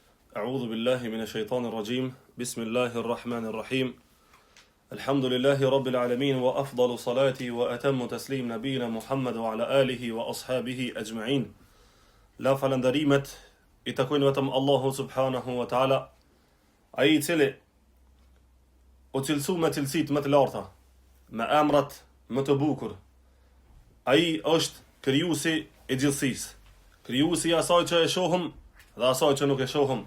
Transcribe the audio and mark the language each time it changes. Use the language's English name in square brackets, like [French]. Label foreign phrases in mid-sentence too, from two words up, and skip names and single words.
[Arabic] أعوذ بالله من الشيطان الرجيم بسم الله الرحمن الرحيم الحمد لله رب العالمين وأفضل صلاتي وأتم تسليم نبينا محمد وعلى آله وأصحابه أجمعين لا [Albanian] falënderimet I takojnë vetëm Allahu [Arabic] سبحانه وتعالى, [Albanian] ai I cili o cilësu me cilësit më të larta, me emrat më të bukur. Ai është krijuesi I gjithësisë, krijuesi I asaj që e shohëm dhe asaj që nuk e shohëm.